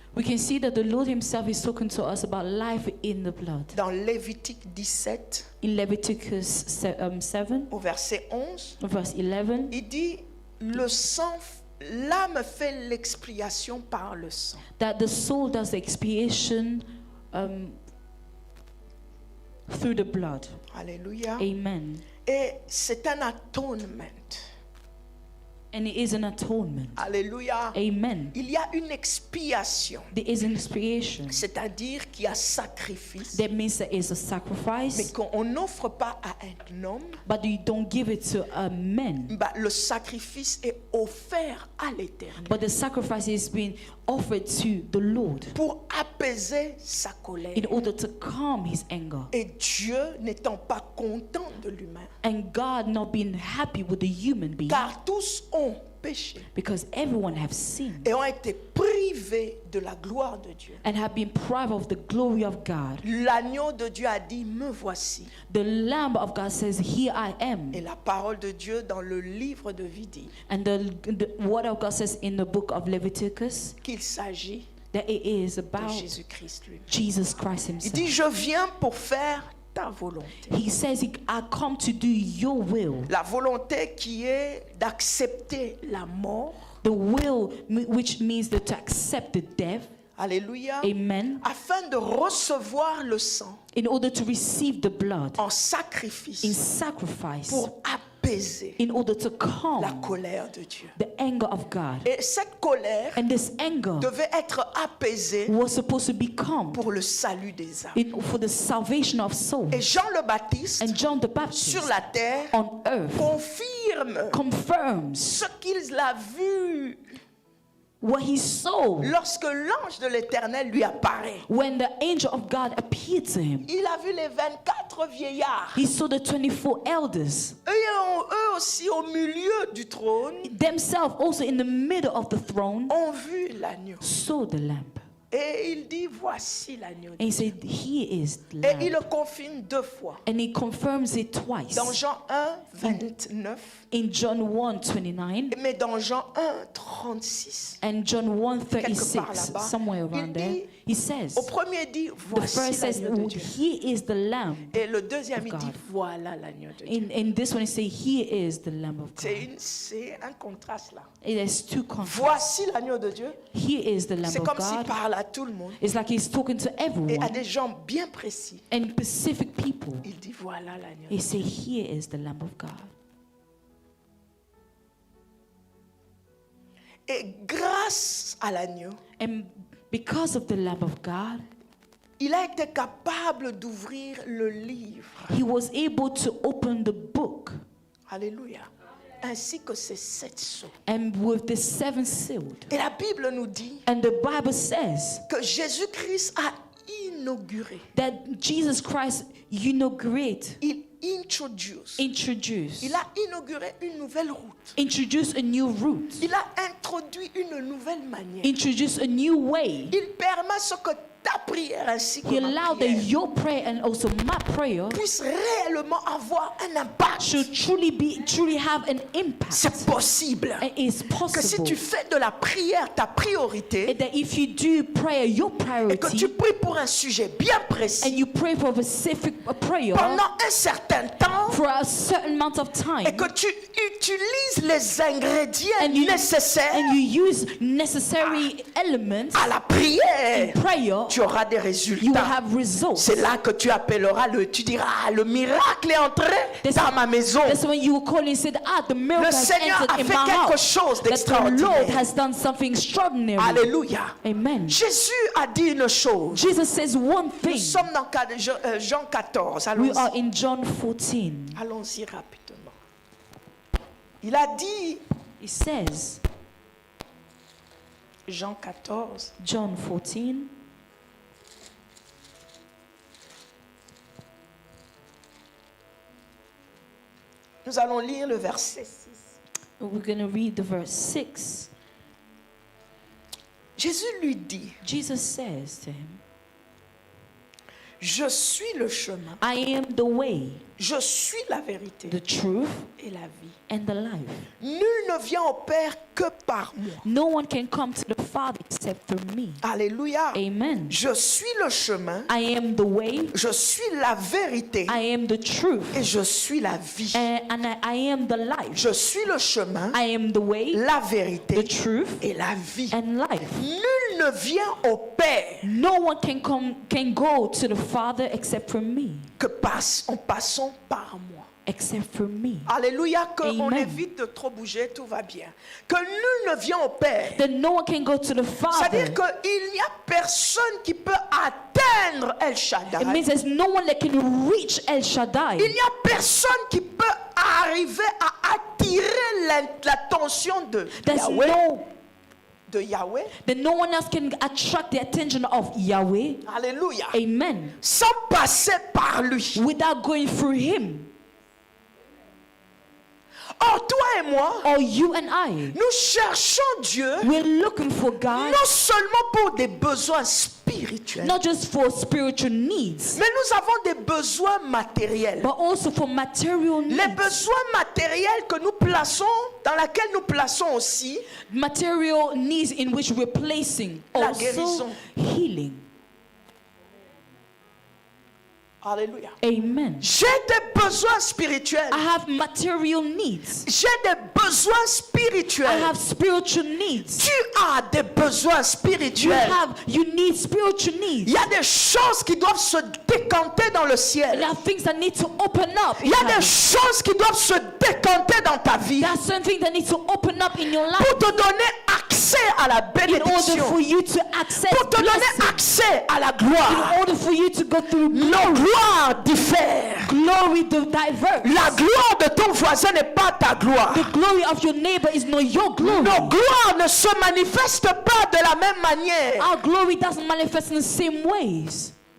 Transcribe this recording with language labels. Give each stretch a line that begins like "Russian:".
English: We can see that the Lord himself is talking to us about life in the blood.
French: Dans Lévitique 17,
English: In Leviticus 7,
French: au verset 11,
English: verse 11,
French: il dit le sang, l'âme fait l'expiation par le sang.
English: that the soul does the expiation through the blood.
French: Alléluia.
English: Amen.
French: Et c'est un atonement.
English: And it is an atonement.
French: Alléluia.
English: Amen.
French: Il y a une expiation,
English: There is an expiation.
French: c'est-à-dire qu'il y a sacrifice,
English: That means there is a sacrifice,
French: qu'on n'offre pas à un homme.
English: but you don't give it to a man.
French: Le sacrifice est offert à l'Éternel
English: But the sacrifice is being offered to the Lord
French: pour apaiser sa colère.
English: in order to calm his anger.
French: Et Dieu n'étant pas content de l'humain,
English: And God not being happy with the human being,
French: car tous ont péché
English: because everyone have sinned
French: et ont été privés de la gloire de Dieu.
English: and have been prived of the glory of God.
French: L'agneau de Dieu a dit, me voici.
English: The Lamb of God says, here I am.
French: Et la parole de Dieu dans le livre de vie dit
English: And the word of God says in the book of Leviticus
French: qu'il s'agit
English: that it is
French: de
English: about
French: Jésus-Christ lui-même.
English: Jesus Christ
French: Il
English: himself.
French: dit, je viens pour faire ta volonté.
English: He says, I come to do your will.
French: La volonté qui est d'accepter la mort,
English: The will, which means that to accept the death.
French: alléluia,
English: Amen.
French: afin de recevoir le sang
English: In order to receive the blood
French: en
English: in
French: sacrifice
English: sacrifice.
French: pour apaiser
English: In order to
French: la
English: calm
French: colère de Dieu.
English: the anger of God.
French: Et cette colère
English: And this anger
French: devait être apaisée
English: was supposed to be calm
French: pour le salut des âmes.
English: for the salvation of souls.
French: Et Jean le Baptiste,
English: And John the Baptist
French: sur la terre,
English: on earth
French: confirme
English: confirms
French: ce qu'il a vu
English: what he saw
French: lorsque l'ange de l'Éternel lui apparaît.
English: when the angel of God appeared to him.
French: Il a vu les 24 vieillards.
English: He saw the 24 elders,
French: Eux aussi au milieu du trône,
English: themselves also in the middle of the throne,
French: ont vu l'agneau.
English: saw the lamb.
French: Et il dit, voici l'agneau.
English: And he said, he is the
French: Et il
English: lamb.
French: le confirme 2 fois.
English: And he confirms it twice.
French: Dans Jean 1, 29,
English: In John 1:29
French: mais dans Jean 1, 36.
English: and John
French: Quelque part
English: 1:36,
French: là-bas,
English: somewhere
French: il
English: around there,
French: dit,
English: he says,
French: Au premier dit,
English: the
French: voici
English: first says,
French: l'agneau de Dieu.
English: he is the lamb.
French: Et le deuxième,
English: of
French: il dit,
English: God.
French: voilà l'agneau de Dieu.
English: In this one, he says, he is the lamb of God.
French: C'est un contraste là.
English: It has two contrasts.
French: Voici l'agneau de Dieu.
English: He is the lamb
French: C'est
English: of
French: comme s'il
English: God.
French: parle à tout le monde.
English: It's like he's talking to
French: Et à
English: everyone
French: des gens bien précis.
English: and specific people.
French: Il dit, voilà l'agneau.
English: He said, here is the lamb of God.
French: Et grâce à l'agneau,
English: And because of the Lamb of God,
French: il a été capable d'ouvrir le livre.
English: he was able to open the book.
French: Alléluia. Ainsi que ces 7 sceaux.
English: And with the 7 sealed.
French: Et la Bible nous dit
English: And the Bible says
French: que Jésus-Christ a inauguré.
English: that Jesus Christ inaugurated,
French: Il
English: introduce. introduced
French: Il a inauguré une nouvelle route.
English: a new route,
French: Il a introduit une nouvelle manière.
English: introduced a new way.
French: Il permet ce que ta prière ainsi que
English: He
French: ma
English: allowed that
French: prière
English: your prayer and also my prayer
French: puisse réellement avoir un impact.
English: should truly have an impact.
French: C'est possible
English: It is
French: que si
English: possible
French: tu fais de la prière ta priorité
English: that if you do prayer your
French: et que tu pries pour un sujet bien précis
English: and you pray for a specific prayer
French: pendant un certain temps
English: for a certain amount of time
French: et que tu utilises les ingrédients
English: and you
French: nécessaires
English: use necessary elements
French: à la prière,
English: in prayer,
French: tu auras des
English: you will
French: résultats.
English: have results.
French: C'est là que tu appelleras tu diras, le miracle est entré dans ma maison.
English: That's when you will call and say, the miracle
French: Le
English: has
French: Seigneur
English: entered
French: a
English: in
French: fait
English: my
French: quelque
English: house.
French: chose
English: That the Lord
French: d'extraordinaire.
English: has done something extraordinary.
French: Alléluia.
English: Amen.
French: Jésus a dit une chose.
English: Jesus says one
French: Nous
English: thing.
French: sommes dans Jean 14.
English: We
French: Allons-y.
English: are in John 14.
French: Allons-y rapidement. Il a dit,
English: It says,
French: Jean 14,
English: John 14,
French: nous allons lire le verset 6.
English: we're going to read the verse 6.
French: Jésus lui dit,
English: Jesus says to him,
French: je suis le chemin,
English: I am the way,
French: je suis la vérité
English: the truth,
French: et la vie.
English: and the life.
French: Nul ne vient au Père que par moi.
English: No one can come to the Father except through me.
French: Alléluia.
English: Amen.
French: Je suis le chemin,
English: I am the way,
French: je suis la vérité
English: I am the truth,
French: et je suis la vie.
English: and I am the life.
French: Je suis le chemin,
English: I am the way,
French: la
English: the
French: vérité
English: truth,
French: et la vie.
English: and life.
French: Nul ne vient au Père
English: No one can go to the Father except for me.
French: que en passant par moi.
English: Except for me.
French: Alléluia, qu'on
English: Amen.
French: évite de trop bouger, tout va bien. Que nul ne vient au Père.
English: Then no one can go to the Father.
French: C'est-à-dire qu'il n'y a personne qui peut atteindre El
English: It
French: Shaddai.
English: means there's no one that can reach El Shaddai.
French: Il n'y a personne qui peut arriver à attirer l'attention de
English: There's
French: Yahweh.
English: no,
French: De Yahweh.
English: then no one else can attract the attention of Yahweh.
French: Alléluia.
English: Amen.
French: Sans passer par lui.
English: Without going through him.
French: Or, toi et moi,
English: Or you and I.
French: nous cherchons Dieu
English: We're looking for God,
French: non seulement pour des besoins spirituels,
English: not just for spiritual needs,
French: mais nous avons des besoins matériels.
English: but also for material
French: Les
English: needs.
French: besoins matériels que nous plaçons, dans lesquels nous plaçons aussi
English: Material needs in which we're placing
French: La
English: also
French: guérison.
English: healing.
French: Alléluia.
English: Amen.
French: J'ai des besoins spirituels.
English: I have material needs.
French: J'ai des besoins
English: I
French: spirituels.
English: have spiritual needs.
French: Tu as des besoins spirituels.
English: You need spiritual
French: Il
English: needs.
French: y a des choses qui doivent se décanter dans le
English: There
French: ciel.
English: are things that need to open up.
French: Il y a des choses qui doivent se décanter dans ta vie
English: There are certain things that need to open up in your life
French: pour te donner accès à la
English: in order
French: bénédiction,
English: for you to access
French: pour te donner
English: blessing,
French: accès à la
English: in
French: gloire.
English: order for you to go through
French: Nos gloires diffèrent.
English: glory to diverse.
French: La gloire de ton voisin n'est pas ta gloire.
English: The glory of your neighbor is not your glory.
French: Nos gloires ne se manifestent pas de la même manière.
English: Our glory doesn't manifest in the same ways.